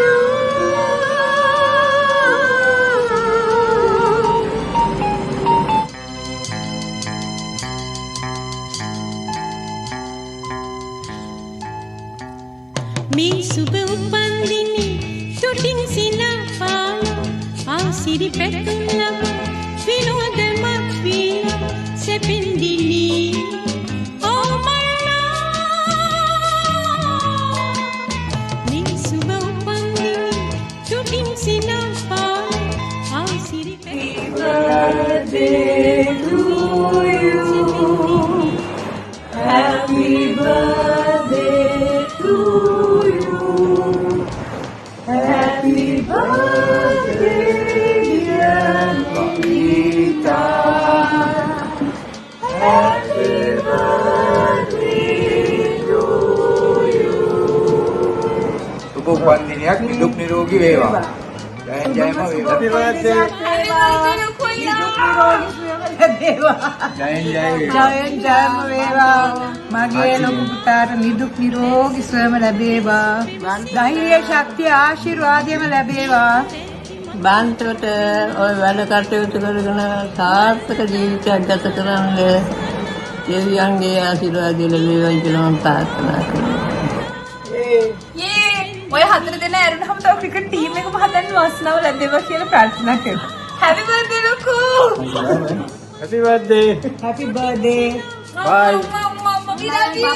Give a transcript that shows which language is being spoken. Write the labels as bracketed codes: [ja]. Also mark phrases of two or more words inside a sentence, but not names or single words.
[si] මේ සුබ උපන්දිනේ තුටින් සිනාපාලා ආසිරි පෙතුම් ලබා විනෝදමත් වීර සැපින්නේ [en] oh my [si] love මේ සුබ උපන්දිනේ තුටින් සිනාපාලා ආසිරි [en] birthday to you. Happy birthday to you. Happy birthday, dear Geeta. Happy birthday to you. [si] සුබ උපන්දිනයක් නිදුක් නිරෝගී වේවා. ජයෙන් ජයම වේවා. [en] Happy birthday. [si] ජයෙන් ජයම වේවා. මගේ ලොකු පුතාට නිදුක් නිරෝගී සුවම ලැබේවා. ධෛර්ය ශක්තිය ආශිර්වාදයම ලැබේවා. බන්තට ඔය වැඩ කටයුතු කරගෙන සාර්ථක ජීවිතයක් ගත කරන්න දෙවියන්ගේ ආශිර්වාදය ලැබේවා කියලා මම ප්‍රාර්ථනා කරනවා. ඔය හතර දෙනා ඇරුණාම තව ක්‍රිකට් ටීම් එකම හදන්න වාසනාව ලැබේවා කියලා ප්‍රාර්ථනා කරනවා. [en] Happy birthday ලොකෝ. Happy birthday. Happy birthday. Bye. We love you.